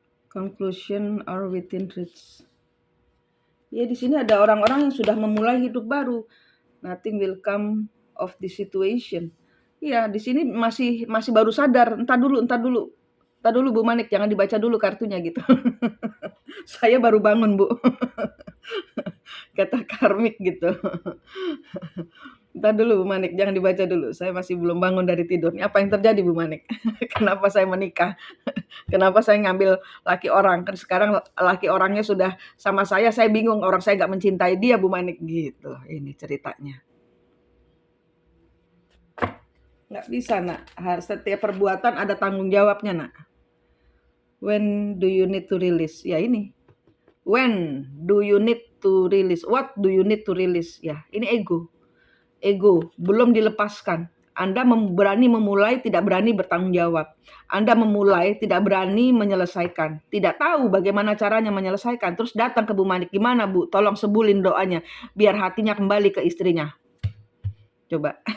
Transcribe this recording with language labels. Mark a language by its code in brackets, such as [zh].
[en] Conclusion are within reach. [id] Ya, di sini ada orang-orang yang sudah memulai hidup baru. [en] Nothing will come of this situation. [id] Iya, di sini masih baru sadar. Entar dulu Bu Manik, jangan dibaca dulu kartunya gitu. Saya baru bangun, Bu. Kata karmik gitu. Entar dulu Bu Manik, jangan dibaca dulu. Saya masih belum bangun dari tidur. Ini apa yang terjadi Bu Manik? Kenapa saya menikah? Kenapa saya ngambil laki orang? Kan sekarang laki orangnya sudah sama saya bingung. Orang saya nggak mencintai dia Bu Manik gitu. Ini ceritanya. Nggak bisa nak. Setiap perbuatan ada tanggung jawabnya nak. [en] When do you need to release? [id] Ya ini. [en] When do you need to release? What do you need to release? [id] Ya, ini ego. Ego belum dilepaskan. Anda berani memulai, tidak berani bertanggung jawab. Anda memulai, tidak berani menyelesaikan. Tidak tahu bagaimana caranya menyelesaikan. Terus datang ke Bu Manik. Gimana Bu? Tolong sebulin doanya. Biar hatinya kembali ke istrinya. Coba.